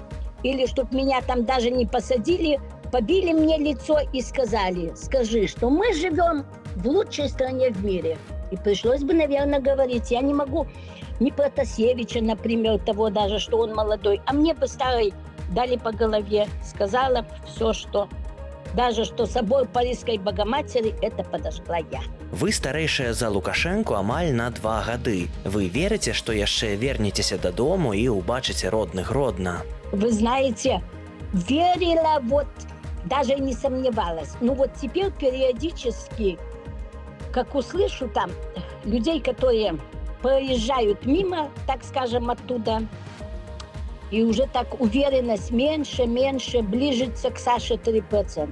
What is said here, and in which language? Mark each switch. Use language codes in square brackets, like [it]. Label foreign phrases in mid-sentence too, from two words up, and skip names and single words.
[ru] Или чтобы меня там даже не посадили, побили мне лицо и сказали, скажи, что мы живем в лучшей стране в мире. И пришлось бы, наверное, говорить, я не могу ни Протасевича, например, того даже, что он молодой, а мне бы старый дали по голове, сказала все, что... Даже что собор Парижской Богоматери это подожгла я. [be] Вы старэйшая за Лукашэнку амаль на 2 гады. [ru] Вы верите, что [be] яшчэ вернетеся дадому и убачыце родных Гродно? [ru] Вы знаете, верила, даже не сомневалась. Теперь периодически, как услышу там людей, которые проезжают мимо, так скажем, оттуда, и уже так уверенность меньше, ближется к Саше 3%.